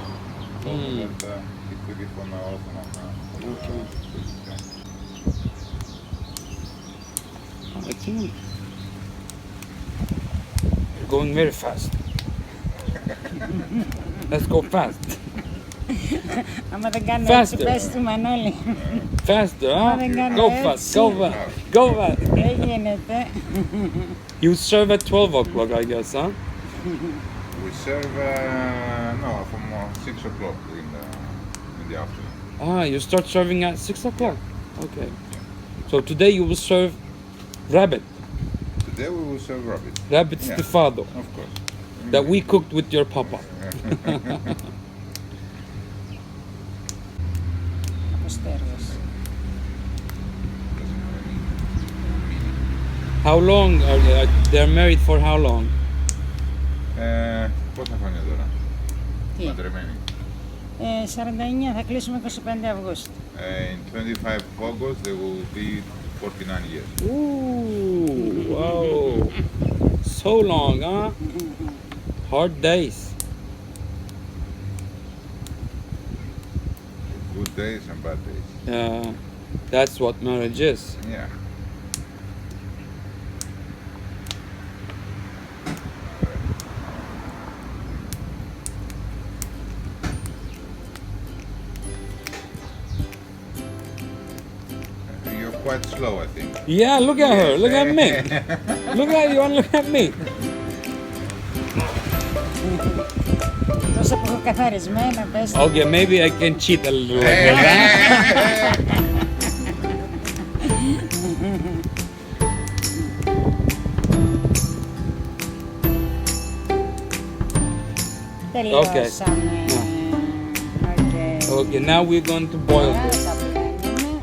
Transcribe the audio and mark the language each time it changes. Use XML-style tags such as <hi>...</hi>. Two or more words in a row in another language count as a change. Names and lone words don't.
<en>Told me that he took it from the Ottoman. Okay. I think you're going very fast. Let's go fast.</en> <el>Άμα δεν κάνω</el> <en>Faster.</en> <el>έτσι, πες του Μανώλη.</el> <en>Faster, huh?</en> <el>δεν κάνω</el> <en>Go</en> <el>έτσι.</el> <en>fast, go fast, go fast.</en> <el>Δεν γίνεται.</el> <en>You serve at 12 o'clock, I guess, huh? We serve from 6 o'clock in the afternoon. Ah, you start serving at 6 o'clock. Okay. So today you will serve rabbit. Today we will serve rabbit. Rabbit Yeah. stifado Of course. that we cooked with your papa.</en> <el>Αποστέριος.</el> <en>How long are they? They're married for how long?</en> <el>Πόσα χρόνια τώρα, Τι? παντρεμένοι. 49, θα κλείσουμε 25 Αυγούστου.</el> <en>In 25 August they will be 49 years. Ooh, wow. So long, huh? Hard days. Good days and bad days. Yeah, that's what marriage is. Yeah. You're quite slow, I think. Yeah, look at her. Look at me. Look at you and look at me.</en> <el>Τόσο που έχω καθαρισμένα, πες του.</el> <en>Okay, maybe I can cheat a little bit.</en> <el>Τελειώσαμε. Οκ.</el> <en>Okay, now we're going to boil</en> <el>Τώρα</el> <en>this.</en> <el>τα πλένουμε.</el>